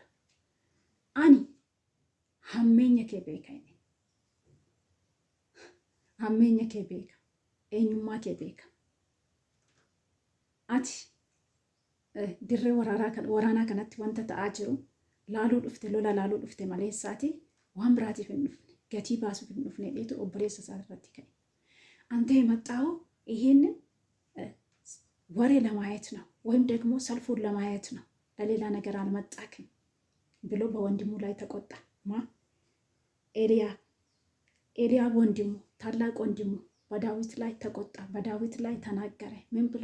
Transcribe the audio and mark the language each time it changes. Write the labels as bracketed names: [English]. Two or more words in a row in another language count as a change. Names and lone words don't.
[Oromo] Ani hammeenya kee beeka, hammeenya kee beeka, eenyummaa kee beeka. Ati dirree waraanaa kanatti wanta ta'aa jiru laaluu dhufte, lola laaluu dhufte malee isaati waan biraatiif hin dhufne, gatii baasuuf hin dhufne dheetu obboleessa isaa irratti ka'e. [Amharic] አንተ የመጣኸው ይሄንን ወሬ ለማየት ነው ወይም ደግሞ ሰልፉን ለማየት ነው፣ ለሌላ ነገር አልመጣክም ብሎ በወንድሙ ላይ ተቆጣ። ኤልያብ ወንድሙ፣ ታላቅ ወንድሙ በዳዊት ላይ ተቆጣ፣ በዳዊት ላይ ተናገረ። ምን ብሎ?